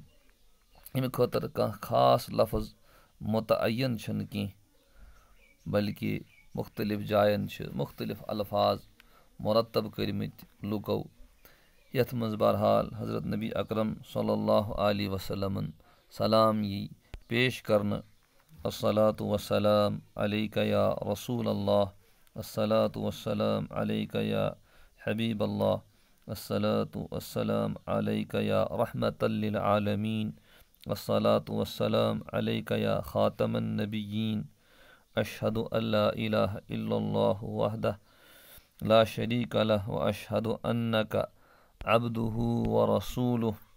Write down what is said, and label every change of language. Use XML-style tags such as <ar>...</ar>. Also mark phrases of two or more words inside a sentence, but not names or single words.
<ks>अमि खतर कह खास लफ्ज़ मुतअय्यन छन कह, बल्कि मुख्तलिफ जायन मुख्तलिफ अल्फाज मुरतब करमित लुको, यथ मज बहरहाल हज़रत नबी अकरम</ks> <ar>صلى الله عليه وسلم</ar> <ks>सलाम यी पेश करन।</ks> <ar>الصلاة والسلام عليك يا رسول الله، الصلاة والسلام عليك يا حبيب الله، الصلاة والسلام عليك يا رحمة للعالمين، الصلاة والسلام عليك يا خاتم النبيين، أشهد أن لا إله إلا الله وحده لا شريك له وأشهد أنك عبده ورسوله</ar>